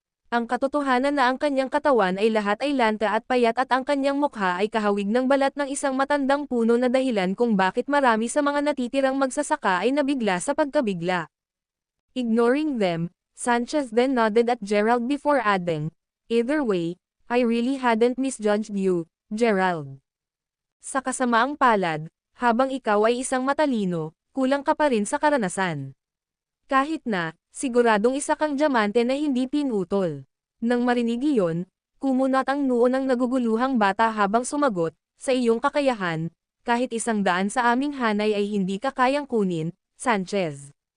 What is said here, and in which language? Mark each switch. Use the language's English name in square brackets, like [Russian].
[Filipino] Ang katotohanan na ang kanyang katawan ay lahat ay lanta at payat at ang kanyang mukha ay kahawig ng balat ng isang matandang puno na dahilan kung bakit marami sa mga natitirang magsasaka ay nabigla sa pagkabigla. [English] Ignoring them, Sanchez then nodded at Gerald before adding, either way, I really hadn't misjudged you, Gerald. [Filipino] Sa kasamaang palad, habang ikaw ay isang matalino, kulang ka pa rin sa karanasan. Kahit na, siguradong isa kang diamante na hindi pinutol. Nang marinig iyon, kumunat ang noo ng naguguluhang bata habang sumagot, sa iyong kakayahan, kahit 100 sa aming hanay ay hindi ka kayang kunin, Sanchez.